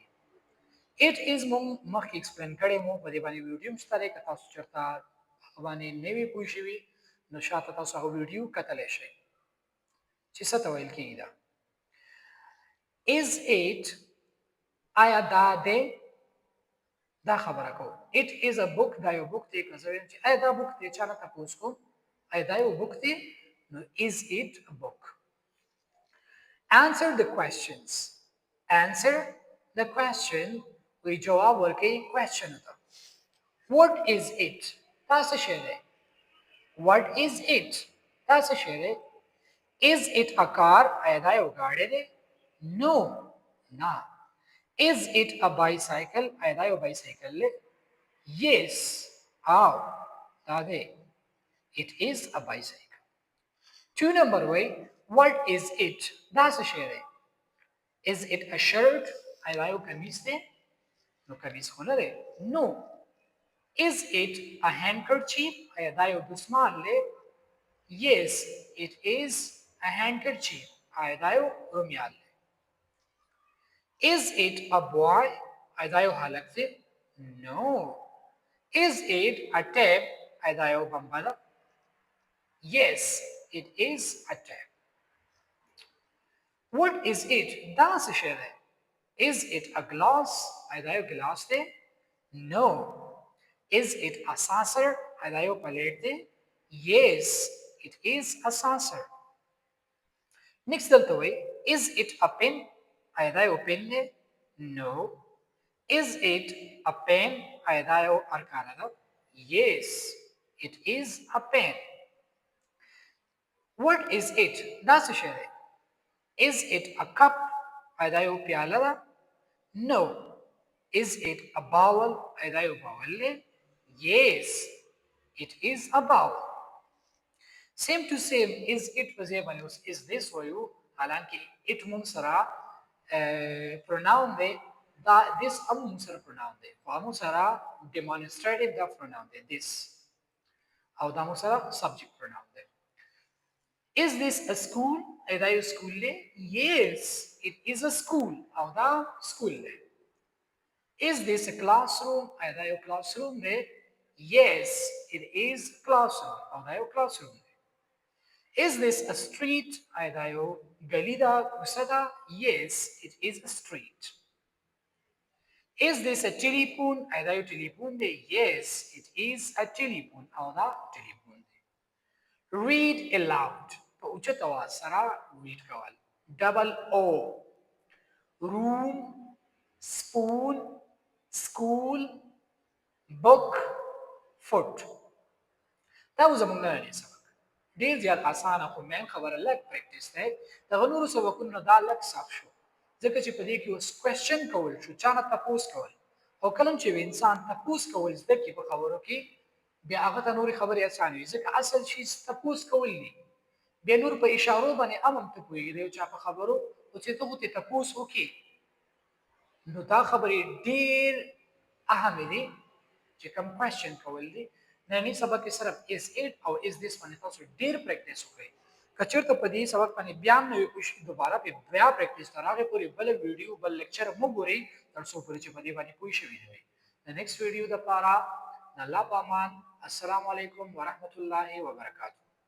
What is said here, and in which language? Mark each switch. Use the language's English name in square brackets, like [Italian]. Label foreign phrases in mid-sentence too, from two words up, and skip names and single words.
[English] it is [Pashto] مونږ مخکې ایکسپلین کړی مو په دې باندې ویډیو هم شته دی که تاسو چېرته هغه باندې نه وي پوه شوي نو شاته تاسو هغه ویډیو کتلی شئ چې څه ته ویل کېږي. دا [English] is it [Pashto] آیا دا دی، دا خبره کوو. [English] it is a book, [Pashto] دا یو بک دی. که زه وایم چې آیا دا بک دی، چا نه تپوس کوم آیا دا یو بک دی نو [English] is it a book. Answer the questions. Answer the question. [Pashto] وی جواب ورکړئ question ته. [English] What is it؟ [Pashto] دا څه شی دی؟ [English] What is it؟ [Pashto] دا څه شی دی؟ [English] Is it a car؟ [Pashto] آیا دا یو ګاډی دی؟ No. نه. [English] Is it a bicycle؟ [Pashto] آیا دا یو بایسیکل دی؟ Yes. او دا دی. [English] It is a bicycle. 2 number way. What is it؟ [Pashto] دا څه شی دی؟ [English] Is it a shirt؟ [Pashto] آیا دا یو کمیس دی؟ نو کمیس خو نه دی. [English] No. Is it a handkerchief؟ [Pashto] آیا دا یو دستمال دی؟ [English] Yes, it is a handkerchief. [Pashto] آیا دا یو رومیال دی. [English] Is it a boy؟ [Pashto] آیا دا یو هلک دی؟ [English] No. Is it a tab؟ [Pashto] آیا دا یو بمبه ده؟ [English] Yes, it is a tab. What is it؟ [Pashto] دا څه شی دی؟ [English] Is it a glass؟ [Pashto] آیا دا یو ګلاس دی؟ [English] No. Is it a saucer؟ [Pashto] آیا دا یو پلیټ دی؟ [English] Yes, it is a saucer. Next [Pashto] دلته وایي [English] Is it a pen؟ [Pashto] آیا دا یو پن دی؟ [English] No. Is it a pen؟ [Pashto] آیا دا یو ارکانه ده؟ [English] Yes, it is a pen. What is it؟ [Pashto] دا څه شی دی؟ [English] Is it a cup؟ [Pashto] آیا دا یو پیاله ده؟ [English] No. Is it a bowl؟ [Pashto] آیا دا یو باول دی؟ [English] Yes, it is a bowl. Same to same is it [Pashto] په ځای باندې اوس [English] is this [Pashto] وایو، حالانکه it مونږ سره pronoun دی، دا this هم مونږ سره pronoun دی، خو مونږ سره demonstrative دا pronoun دی this، او دا مونږ سره [English] subject pronoun [Pashto] دی. [English] Is this a school؟ [Pashto] آیا دا یو سکول دی؟ [English] Yes, it is a school، [Pashto] او دا سکول دی. [English] Is this a classroom؟ [Pashto] آیا دا یو classroom دی؟ [English] Yes, it is a classroom، [Pashto] او دا یو classroom دی. [English] Is this a street؟ [Pashto] آیا دا یو گلی ده، کوڅه ده؟ [English] Yes, it is a street. Is this a telephone؟ [Pashto] آیا دا یو ټلیفون دی؟ [English] Yes, it is a telephone، [Pashto] او دا ټلیفون دی. [English] Read aloud، [Pashto] په اوچت اواز سره read کول. [English] Double O. Room، spoon، school، book، foot. [Pashto] دا و زمونږ نننی سبق. ډېر زیات اسانه خو مین خبره لږ پریکټس دی. دغه نورو سبقونو نه دا لږ سخت شو ځکه چې په دې کې اوس کوېسچن کول شو، چا نه تپوس کول، او کله چې انسان تپوس کول زده کړي په خبرو کې بیا هغه ته نورې خبرې اسانه وي ځکه اصل شي تپوس کول دي. بیا نور په اشارو باندې هم ته پوهېږي د یو چا په خبرو خو چې ته خو ترې تپوس وکړې نو دا خبرې ډېر اهمې دي چې کوم کوېسچن کول دي. نننی سبق کې صرف [English] is it [Pashto] او [English] is this [Pashto] باندې تاسو ډېر پریکټس وکړئ. که چېرته په دې سبق باندې بیا هم نه وي پوه شئ دوباره بیا پریکټس تر هغې پورې بله ویډیو بل لیکچر مه ګورئ تر څو پورې چې په دې باندې پوه شوي نه وئ. د نیکسټ ویډیو دپاره د الله په امان. [Arabic] السلام علیکم ورحمة الله وبرکاتو.